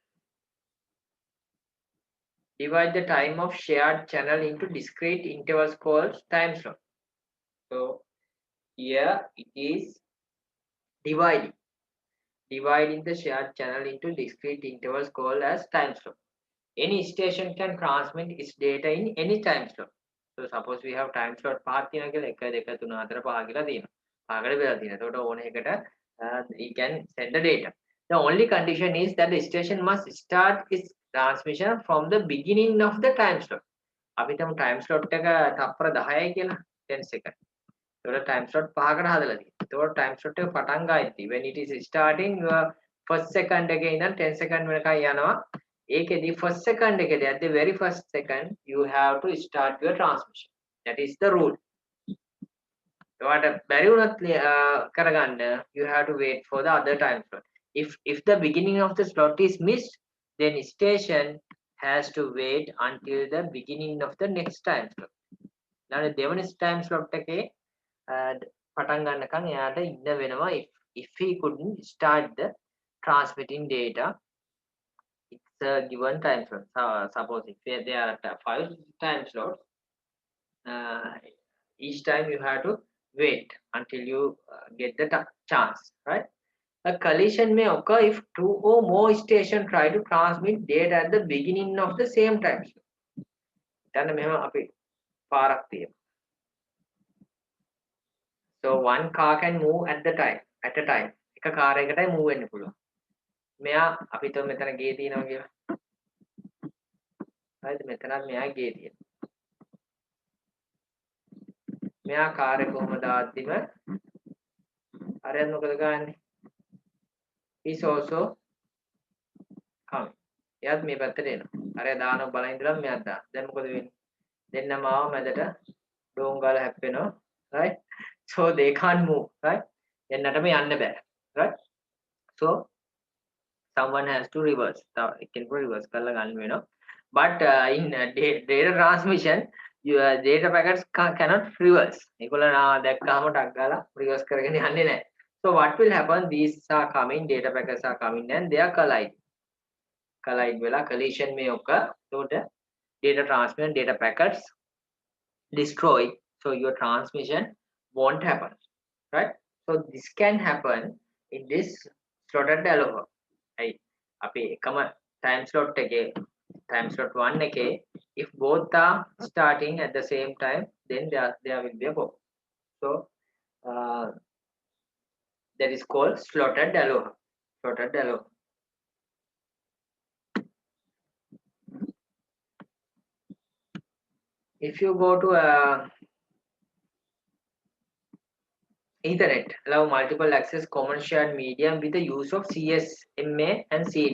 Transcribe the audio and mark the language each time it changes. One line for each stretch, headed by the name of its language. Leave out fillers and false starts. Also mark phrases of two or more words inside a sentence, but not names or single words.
English: Divide the time of shared channel into discrete intervals called time slot. So here it is dividing the shared channel into discrete intervals called as time slot. Any station can transmit its data in any time slot. So suppose we have time slot 5
Sinhala: තියෙනවා කියලා
English: 1 2 3 4 5
Sinhala: කියලා තියෙනවා. 5කට බෙදලා තියෙනවා. එතකොට ඕන එකට
English: you can send the data. The only condition is that the station must start its transmission from the beginning of the time slot.
Sinhala: අපි තම
English: time slot
Sinhala: එක තප්පර 10යි කියලා 10 second. ඒකට
English: time slot
Sinhala: 5කට හදලා තියෙනවා. ඒතකොට
English: time slot
Sinhala: එක පටන් ගන්නදී
English: when it is starting your first second
Sinhala: එකේ ඉඳන් 10 second වෙනකන් යනවා.
English: ඒකෙදී first second එකේදී at the very first second you have to start your transmission. That is the rule. What
Sinhala: බැරි වුණත් කරගන්න,
English: you have to wait for the other time slot. If the beginning of the slot is missed, then station has to wait until the beginning of the next time slot.
Sinhala: Now දෙවන
English: time slot
Sinhala: එකේ පටන් ගන්නකම් එයාට ඉන්න වෙනවා.
English: If he couldn't start the transmitting data, it's a given time slot. Suppose if there are 5 time slots, each time you have to wait until you get the chance, right? A collision may occur if 2 or more stations try to transmit data at the beginning of the same time slot.
Sinhala: දැන් මෙහෙම අපි පාරක් තියෙනවා.
English: So one car can move at a time.
Sinhala: එක කාර් එකටයි move වෙන්න පුළුවන්. මෙයා අපි તો මෙතන ගේ තියෙනවා කියලා. හරිද? මෙතනත් මෙයා ගේ තියෙනවා. මෙයා කාර් එක කොහොම දාද්දිම අරයන් මොකද ගන්නෙ?
English: Is also coming.
Sinhala: එයාත් මේ පැත්තට එනවා. අරයා දානවා බලන් ඉඳලා මෙයාත් දානවා. දැන් මොකද වෙන්නේ? දෙන්නම ආව මැදට ඩෝන් ගාලා හැප්පෙනවා.
English: Right? So they can't move, right?
Sinhala: දෙන්නටම යන්න බෑ.
English: Right? So someone has to reverse. It can reverse
Sinhala: කරලා ගන්න වෙනවා.
English: But in data transmission, your data packets cannot reverse.
Sinhala: ඒගොල්ලෝ දැක්කම ටක් ගාලා reverse කරගෙන යන්නේ නැහැ.
English: So what will happen? These are coming, data packets are coming and they are collide වෙලා collision may occur. So the data transmission, data packets destroyed. So your transmission won't happen, right? So this can happen in this slotted allow. Right?
Sinhala: අපි එකම
English: time slot එකේ time slot 1 එකේ if both are starting at the same time, then there will be a pop. So that is called slotted allow. Slotted allow. If you go to Ethernet, allow multiple access common shared medium with the use of CSMA and CD.